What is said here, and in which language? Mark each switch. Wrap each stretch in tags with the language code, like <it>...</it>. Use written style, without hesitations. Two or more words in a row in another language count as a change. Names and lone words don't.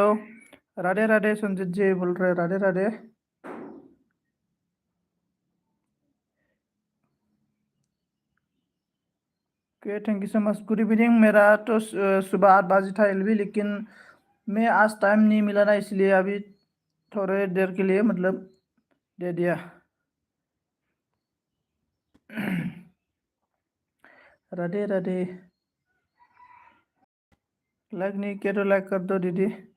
<hi>राधे राधे संजीत जी बोल रहे राधे राधे।</hi> <en>OK thank you so much good evening.</en> <hi>मेरा तो सुबह 8 बजे था एलवी, लेकिन मैं आज टाइम नहीं मिला ना, इसलिए अभी थोड़े देर के लिए मतलब दे दिया। राधे राधे। लाइक नहीं किया तो लाइक कर दो दीदी।</hi>